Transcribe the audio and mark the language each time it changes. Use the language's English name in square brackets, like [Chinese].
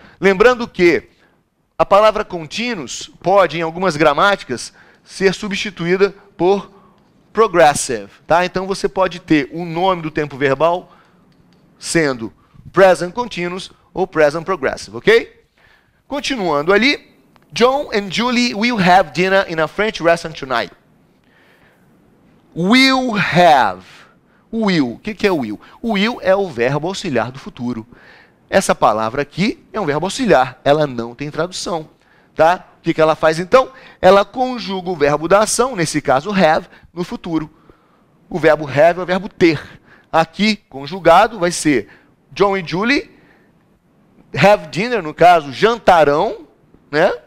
[Portuguese] Lembrando que a palavra continuous pode, em algumas gramáticas, ser substituída por progressive, tá? Então você pode ter o nome do tempo verbal sendo present continuous ou present progressive, ok? Continuando ali, [English] John and Julie will have dinner in a French restaurant tonight. [Portuguese] Will have. Will. O que é will? O will é o verbo auxiliar do futuro. Essa palavra aqui é um verbo auxiliar. Ela não tem tradução, tá? O que ela faz então? Ela conjuga o verbo da ação, nesse caso have, no futuro. O verbo have é o verbo ter. Aqui, conjugado, vai ser John e Julie have dinner, no caso, jantarão, né?